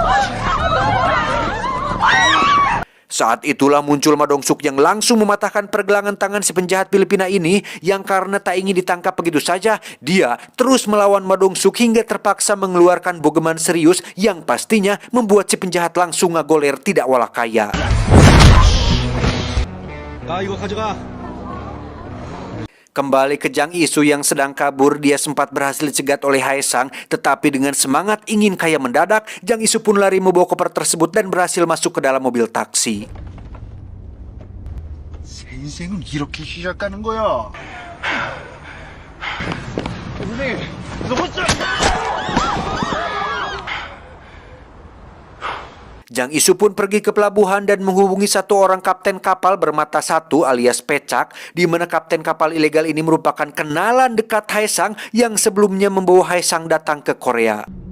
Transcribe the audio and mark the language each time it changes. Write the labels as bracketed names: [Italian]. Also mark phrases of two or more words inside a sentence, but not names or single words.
[Indonesian] Saat itulah muncul Ma Dong-suk yang langsung mematahkan pergelangan tangan si penjahat Filipina ini, yang karena tak ingin ditangkap begitu saja, dia terus melawan Ma Dong-suk hingga terpaksa mengeluarkan bogeman serius yang pastinya membuat si penjahat langsung ngagoler tidak walah kaya. [Korean] 이거 가져가. [Indonesian] Kembali ke Jang Isu yang sedang kabur, dia sempat berhasil dicegat oleh Haesang, tetapi dengan semangat ingin kaya mendadak, Jang Isu pun lari membawa koper tersebut dan berhasil masuk ke dalam mobil taksi. [Korean] 새 인생은 이렇게 시작하는 거야. [Indonesian] Jang Isu pun pergi ke pelabuhan dan menghubungi satu orang kapten kapal bermata satu alias Pecak, di mana kapten kapal ilegal ini merupakan kenalan dekat Haesang yang sebelumnya membawa Haesang datang ke Korea.